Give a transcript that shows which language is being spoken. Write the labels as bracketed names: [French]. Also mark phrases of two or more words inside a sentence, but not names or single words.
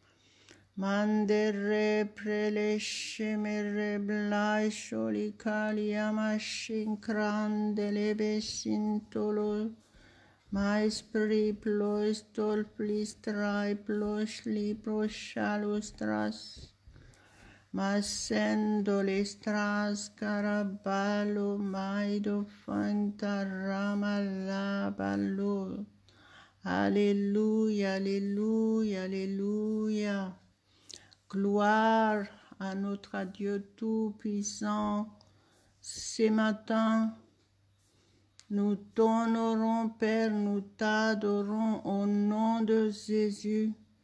[French] mandere prelesce mere blai sholi kaliamashin crandele besintolo, Maispri plois tol plistrai plos libros shalustras, Masendo listras caraballo maido fantarama laballo. Alléluia, alléluia, alléluia. Gloire à notre Dieu Tout-Puissant. Ce matin, nous t'honorons, Père, nous t'adorons au nom de Jésus.